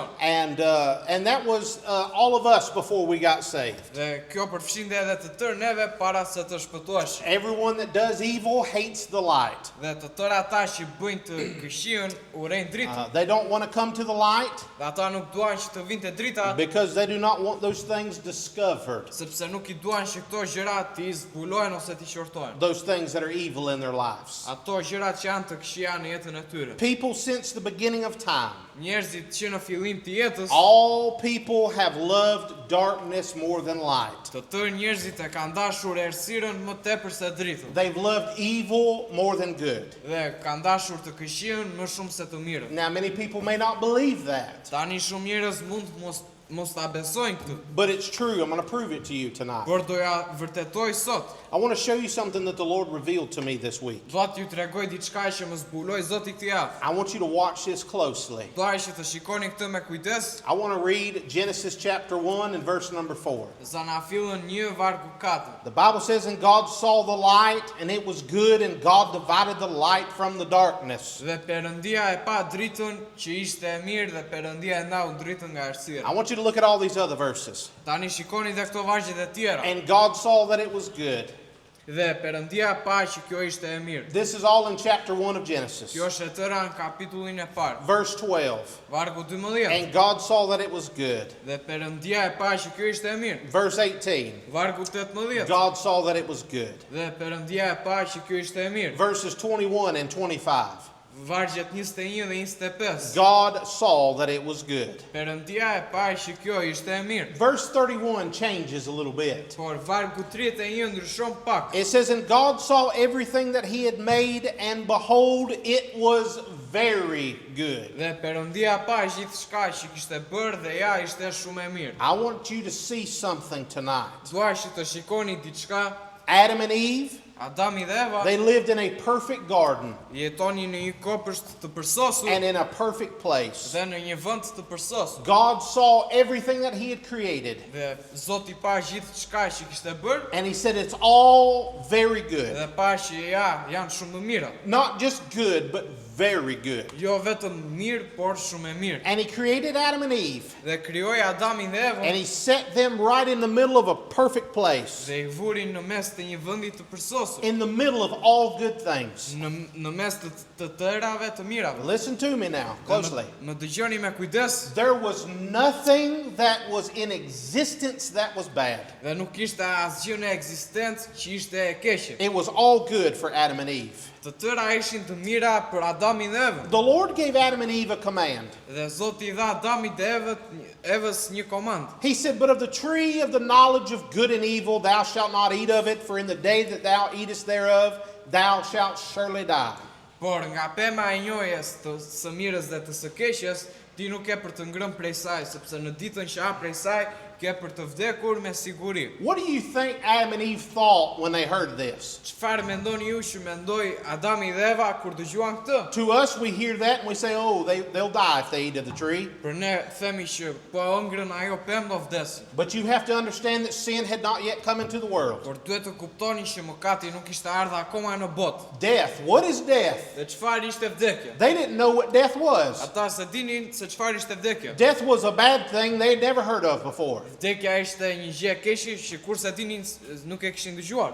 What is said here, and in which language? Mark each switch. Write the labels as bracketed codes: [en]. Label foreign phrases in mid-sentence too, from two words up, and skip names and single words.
[en] And that was all of us before we got saved. [sq] Dhe kjo përfshinte edhe të tërë neve para se të shpëtoheshim. [en] Everyone that does evil hates the light. [sq] Dhe të tërë ata që bëjnë të këqijën urrejnë dritën. [en] They don't want to come to the light [sq] Dhe ata nuk duan që të vinte drita, [en] because they do not want those things discovered, [sq] sepse nuk I duan që këto gjëra të zbulohen ose të qortohen. [en] those things that are evil in their lives. [sq] Ato gjërat që janë të këqija në jetën e tyre. [en] People since the beginning of time, [sq] Njerëzit që në fillim të jetës, [en] all people have loved darkness more than light. [sq] të tërë njerëzit e kanë dashur errësirën më tepër se dritën. [en] They've loved evil more than good. [sq] Dhe kanë dashur të këqijën më shumë se të mirën. [en] Now, many people may not believe that, [sq] Tani shumë njerëz mund mos ta besojnë këtë, [en] but it's true. I'm going to prove it to you tonight. [sq] por doja vërtetoj sot. [en] I want to show you something that the Lord revealed to me this week. [sq] Dua t'ju tregoj diçka që më zbuloi Zoti këtë javë. [en] I want you to watch this closely. [sq] Dua që të shikoni këtë me kujdes. [en] I want to read Genesis chapter 1 and verse number 4. [sq] Zanafillën 1 vargu 4. [en] The Bible says, and God saw the light, and it was good, and God divided the light from the darkness. [sq] Dhe Perëndia e pa dritën që ishte e mirë dhe Perëndia e ndau dritën nga [en] I [sq] errësira. [en] want you to look at all these other verses. [sq] Tani shikoni dhe këto vargjet e tjera. [en] And God saw that it was good. [sq] Dhe Perëndia pa që kjo ishte e mirë. [en] This is all in chapter 1 of Genesis. [sq] Kjo është e tëra në kapitullin e parë. [en] Verse 12. [sq] Vargu 12. [en] And God saw that it was good. [sq] Dhe Perëndia e pa që kjo ishte e mirë. [en] Verse 18. [sq] Vargu 18. [en] God saw that it was good. [sq] Dhe Perëndia e pa që kjo ishte e mirë. [en] Verses 21 and 25. [sq] Vargjet 21 dhe 25. [en] God saw that it was good. [sq] Perëndia e pa që kjo ishte e mirë. [en] Verse 31 changes a little bit. [sq] Por vargu 31 ndryshon pak. [en] It says, and God saw everything that he had made, and behold, it was very good. [sq] Dhe Perëndia pa gjithçka që kishte bërë dhe ja ishte shumë e mirë. [en] I want you to see something tonight. [sq] Dua që të shikoni diçka. [en] Adam and Eve, [sq] Adami dhe Eva [en] they lived in a perfect garden [sq] jetonin në një kopësht të përsosur [en] and in a perfect place. [sq] dhe në një vend të përsosur. [en] God saw everything that he had created, [sq] Dhe Zoti pa gjithçka që kishte bërë [en] and he said it's all very good. [sq] dhe pa që ja janë shumë të mira. [en] Not just good, but very good. [sq] Jo vetëm mirë, por shumë e mirë. [en] And he created Adam and Eve, [sq] Dhe krijoi Adamin dhe [en] and [sq] Evën [en] he set them right in the middle of a perfect place, [sq] dhe i vuri në mes të një vendi të përsosur, [en] in the middle of all good things. [sq] në mes të tërave të mirave. [en] Listen to me now, closely. [sq] Më dëgjoni me kujdes. [en] There was nothing that was in existence that was bad. [sq] Dhe nuk ishte asgjë në ekzistencë që ishte e keqe. [en] It was all good for Adam and Eve. [sq] Të tëra ishin të mira për Adamin dhe Evën. [en] The Lord gave Adam and Eve a command. [sq] Dhe Zoti I dha Adamit dhe Evës një komand. [en] He said, but of the tree of the knowledge of good and evil thou shalt not eat of it, for in the day that thou eatest thereof thou shalt surely die. [sq] Por nga pema e njohjes të së mirës dhe të së keqes, ti nuk e për të ngrënë prej saj, sepse në ditën që ha prej saj, ke për të vdekur me siguri. [en] What do you think Adam and Eve thought when they heard this? [sq] Çfarë mendoni ju që mendoi Adami dhe Eva kur dëgjuan këtë? [en] To us, we hear that and we say, oh, they'll die if they eat of the tree. [sq] Për ne themi që po ëngrën ajo pemë do vdesin. [en] But you have to understand that sin had not yet come into the world. [sq] Por duhet të kuptoni që mëkati nuk ishte ardhur akoma në botë. [en] Death. What is death? [sq] Dhe çfarë ishte vdekja? [en] They didn't know what death was. [sq] Ata se dinin se çfarë ishte vdekja. [en] Death was a bad thing they'd never heard of before. [sq] Vdekja ishte një gjë e keqe që kurse dinin nuk e kishin dëgjuar.